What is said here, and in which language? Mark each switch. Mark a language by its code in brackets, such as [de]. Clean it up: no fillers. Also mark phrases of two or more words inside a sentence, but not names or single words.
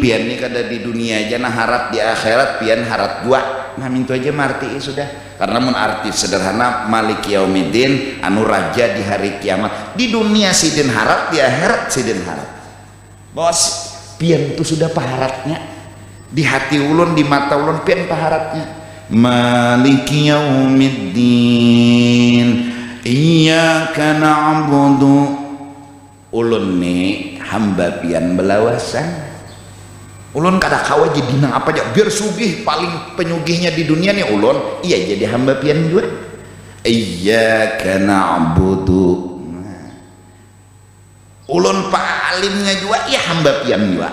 [bjn] Pian ini kada di dunia aja nah harap di akhirat pian harap dua. Nah mintu aja marti sudah. Karena mun arti sederhana [ar] مالك يوم الدين [bjn] anu raja di hari kiamat. Di dunia sidin harap, di akhirat sidin harap. Bos pian itu sudah paharatnya. Di hati ulun, di mata ulun pian paharatnya. [ar] مالك يوم الدين إياك نعبد. [bjn] Ulun nih hamba pian belawasan. Ulun kada kawa jadi nang apa aja biar sugih paling penyugihnya di dunia nih ulun. Iya jadi hamba pian juga. [ar] إياك نعبد. [bjn] Ulun palimnya juga iya hamba pian juga.